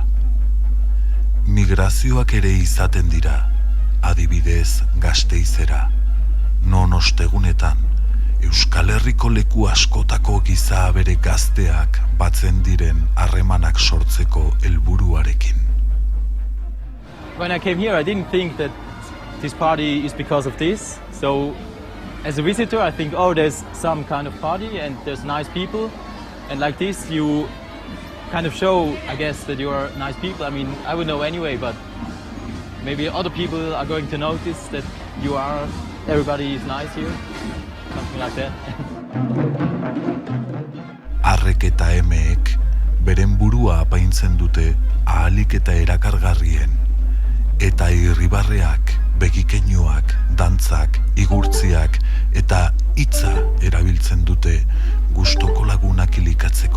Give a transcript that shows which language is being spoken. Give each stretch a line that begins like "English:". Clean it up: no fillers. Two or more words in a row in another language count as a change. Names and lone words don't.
Basque: Migrazioak ere izaten dira, adibidez Gasteizera, non ostegunetan Euskal Herriko leku askotako giza abere gazteak batzen diren harremanak sortzeko helburuarekin.
English: When I came here, I didn't think that this party is because of this. So, as a visitor, I think, oh, there's some kind of party and there's nice people. And like this, you kind of show, I guess, that you are nice people. I mean, I would know anyway, but maybe other people are going to notice that everybody is nice here. Something like that.
Basque: Arrek eta emeek beren burua apaintzen dute ahalik eta erakargarrien, eta irribarreak, begikeinuak, dantzak, igurtziak eta hitza erabiltzen dute gustoko lagunak ilikatzeko.